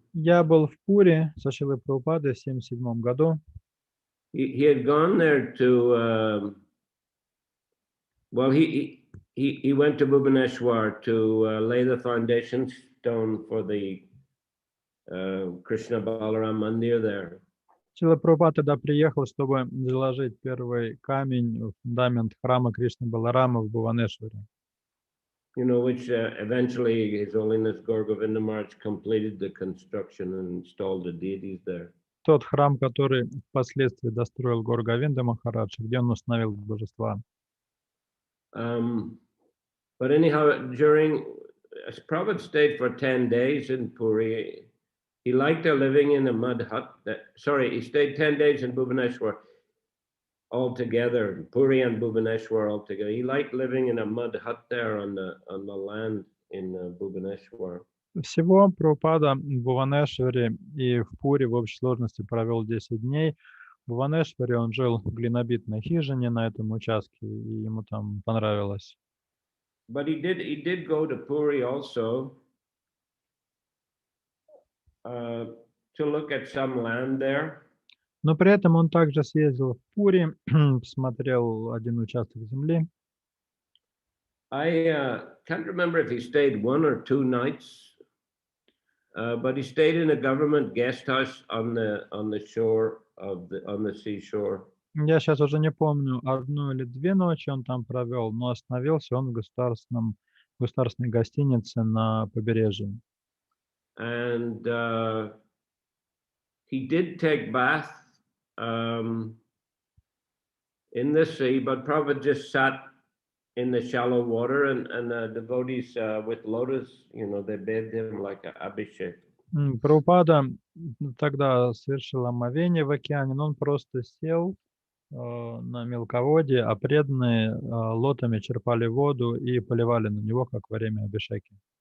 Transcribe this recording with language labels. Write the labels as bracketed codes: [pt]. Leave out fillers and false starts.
[ru] Я был в Пури со Шрилой Прабхупадой в 1977 году. [en] He had gone there to, well, he went to Bhubaneswar to lay the foundation stone for the Krishna Balaram Mandir there. [ru] Шрила Прабхупада тогда приехал, чтобы заложить первый камень в фундамент храма Кришны Баларама в Бхуванешваре. [en] You know, which eventually His Holiness Gaur Govinda Maharaj completed the construction and installed the deities there. [ru] Тот храм, который впоследствии достроил Гаур Говинда Махарадж, где он установил божества. [en] But anyhow, Prabhupada stayed for 10 days in Puri. He liked living in a mud hut. He stayed 10 days in Bhubaneswar altogether, Puri and Bhubaneswar altogether. He liked living in a mud hut there on the land in Bhubaneswar. [ru] Всего Прабхупада в Бхуванешваре и в Пури в общей сложности провел 10 дней. В Бхуванешваре он жил в глинобитной хижине на этом участке, и ему там понравилось. [en] But he did go to Puri also to look at some land there. [ru] Но при этом он также съездил в Пури, посмотрел один участок земли. [en] I can't remember if he stayed 1 or 2 nighs, but he stayed in a government guest house on the shore on the seashore. [ru] Я сейчас уже не помню, 1 или 2 ночи он там провел, но остановился он в государственной гостинице на побережье. [en] And he did take bath in the sea, but Prabhupada just sat in the shallow water, and devotees with lotus, you know, they bathed him like a abhishek. [ru] Прабхупада тогда совершил омовение в океане, но он просто сел на мелководье, а преданные лотами черпали воду и поливали на него, как во время абхишеки.